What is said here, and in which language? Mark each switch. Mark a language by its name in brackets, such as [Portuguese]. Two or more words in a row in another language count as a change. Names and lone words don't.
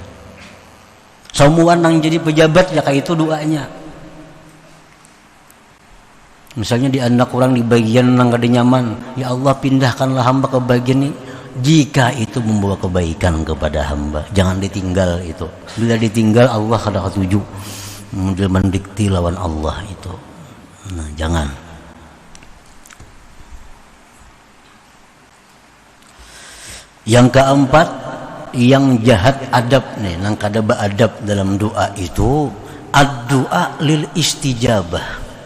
[Indonesian] Semua yang jadi pejabat ya kayak itu doanya. [Banjar] Misalnya di anak orang di bagian yang kada nyaman, [Indonesian] ya Allah pindahkanlah hamba ke bagian ini. Jika itu membawa kebaikan kepada hamba, jangan ditinggal itu. [Banjar] Bila ditinggal Allah kada ketuju, mendikti lawan Allah itu. Nah, jangan. Yang keempat, yang jahat adab nih, nang kada beadab dalam doa itu, [Arabic] الدعاء للاستجابة.